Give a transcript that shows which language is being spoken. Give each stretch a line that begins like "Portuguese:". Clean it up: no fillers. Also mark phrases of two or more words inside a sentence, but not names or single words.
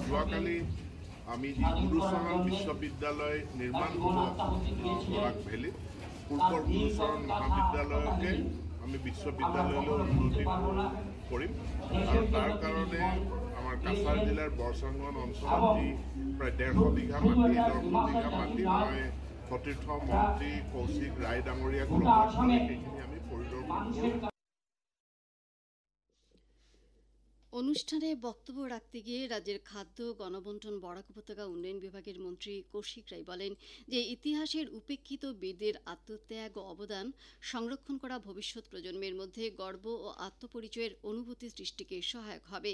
Assamese: যোৱাকালি আমি যি গুৰুচৰণ বিশ্ববিদ্যালয় নিৰ্মাণ কৰোঁ বৰাক ভেলীত, পূৰ্বৰ গুৰুচৰণ মহাবিদ্যালয়কে আমি বিশ্ববিদ্যালয়লৈ উন্নতি কৰিম আৰু তাৰ কাৰণে আমাৰ কাছাৰ জিলাৰ বৰচাংগন অঞ্চলত যি প্ৰায় ১৫০ বিঘা মাটি মই সতীৰ্থ মন্ত্ৰী কৌশিক ৰায় ডাঙৰীয়াক লগত সেইখিনি আমি পৰিদৰ্শন কৰোঁ।
Bangla: অনুষ্ঠানে বক্তব্য রাখতে গিয়ে রাজ্যের খাদ্য গণবন্টন বরাক উপত্যকা উন্নয়ন বিভাগের মন্ত্রী কৌশিক রায় বলেন যে ইতিহাসের উপেক্ষিত বীরদের আত্মত্যাগ ও অবদান সংরক্ষণ করা ভবিষ্যৎ প্রজন্মের মধ্যে গর্ব ও আত্মপরিচয়ের অনুভূতি সৃষ্টিকে সহায়ক হবে।